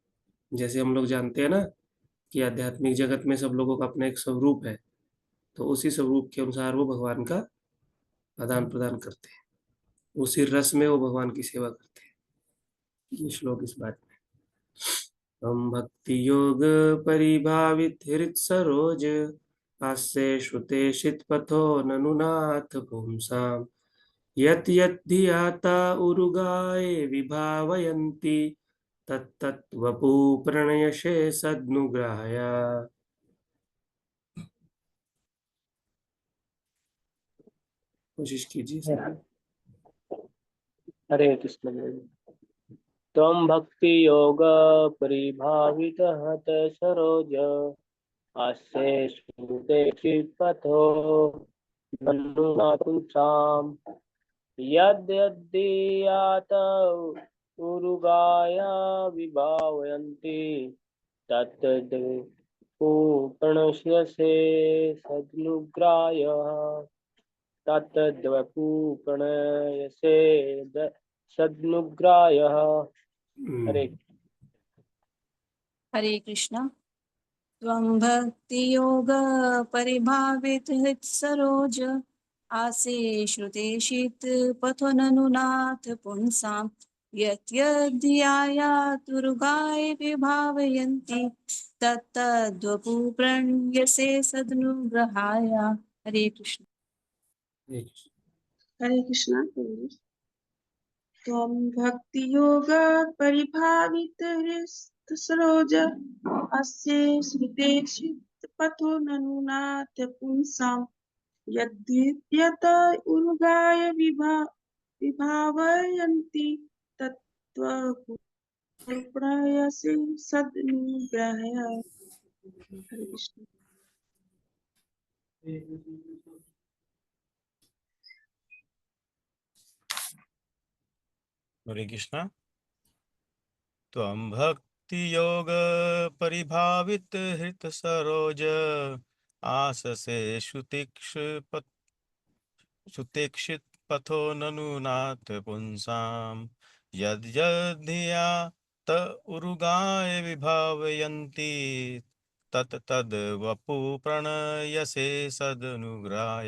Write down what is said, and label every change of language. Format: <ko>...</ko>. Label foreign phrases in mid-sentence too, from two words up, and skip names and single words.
<hi>जैसे हम लोग जानते हैं ना कि आध्यात्मिक जगत में सब लोगों का अपना एक स्वरूप है, तो उसी स्वरूप के अनुसार वो भगवान का आदान प्रदान करते हैं, उसी रस में वो भगवान की सेवा करते हैं। ये श्लोक इस बात में।</hi> <sa>हम भक्ति योग परिभावित हृत सरोज, हास्य श्रुते शित पथो ननुनाथ पुंसाम, यत् यत् धियाता उरुगाये विभावयन्ति, तत्तत् वपु प्रणयशे सद्नुग्रहाय।</sa> <hi>कोशिश कीजिए सर। हरे कृष्ण।</hi> <sa>त्वं भक्ति योग परिभावित हत सरोज, आस्ये श्रुते चित्पथो ननुनाथुंसाम्, यद्यद्दीयात उरुगाया विभावयन्ति, तत्तद्पूर्णस्यसे सद्नुग्राह्यः, तत्तद्वपूर्णयसे सद्नुग्राह्यः।</sa> <hi>हरे हरे कृष्ण।</hi> <sa>त्वं भक्ति योग परिभावित हृत् सरोज, आसे श्रुते शीत पथो ननुनाथ पुंसां, यत् यत् ध्यायातुरुगाय विभावयन्ति, तत्तद्वपु प्रणयसे सदनुग्रहाय।</sa> <hi>हरे कृष्ण। हरे कृष्णा।</hi> <sa>त्वं भक्ति योग परिभावित सरोज, अस्य स्मृते पथो ननुनाथ पुंसां, यद्यत उरुगाय विभावयन्ति, तत्त्वप्रणयसे सदनुग्रहाय।</sa> <hi>हरे कृष्ण। हरे कृष्णा।</hi> <sa>त्वं भक्ति योग परिभावित हृत सरोज, आससे सुतीक्षित पथो ननुनाथ पुंसाम, यद्यधिया त उरुगाय विभावयन्ति, तत् तद् वपु प्रणयसे सदनुग्राय।</sa>